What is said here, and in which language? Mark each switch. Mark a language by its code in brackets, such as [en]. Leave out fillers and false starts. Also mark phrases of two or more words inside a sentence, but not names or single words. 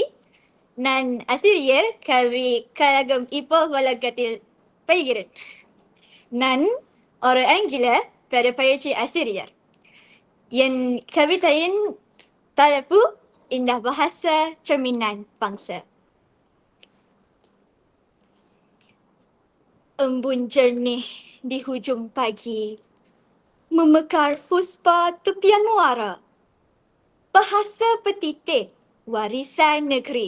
[ta] நான் ஆசிரியர் கல்வி கழகம் இப்போ வழக்கத்தில் பயிகிறேன். நான் ஒரு ஆங்கில பெருப்பயிற்சி ஆசிரியர். என் கவிதையின் தலைப்பு [ms] indah bahasa cerminan bangsa. Embun jernih di hujung pagi, memekar puspa tepian muara. Bahasa petitik warisan negeri.